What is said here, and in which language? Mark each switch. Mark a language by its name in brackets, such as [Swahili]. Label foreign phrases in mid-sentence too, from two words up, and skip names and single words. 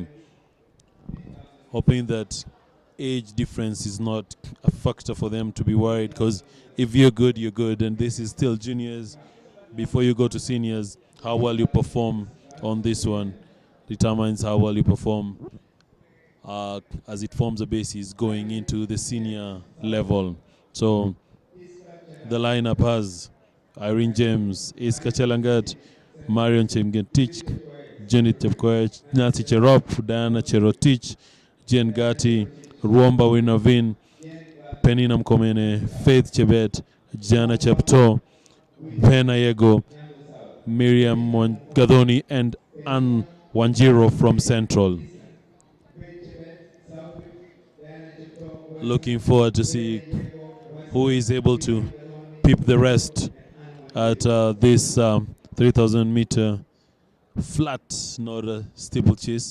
[English] Hoping that age difference is not a factor for them to be worried, because if you're good, you're good, and this is still juniors. Before you go to seniors, how well you perform on this one determines how well you perform as it forms a basis going into the senior level. So the lineup has Irene James, Iska Chelangat, Marion Chemgetich, Jenny Chepkoech, Nancy Cherop, Diana Cherotich, Jen Gatti, Ruomba Winavin, Penina Mkomene, Faith Chebet, Jana Chepto, Pena Yego, Miriam Gadoni, and Ann Wanjiro from Central. Looking forward to see who is able to peep the rest at this 3,000 meter flat, not a steeplechase.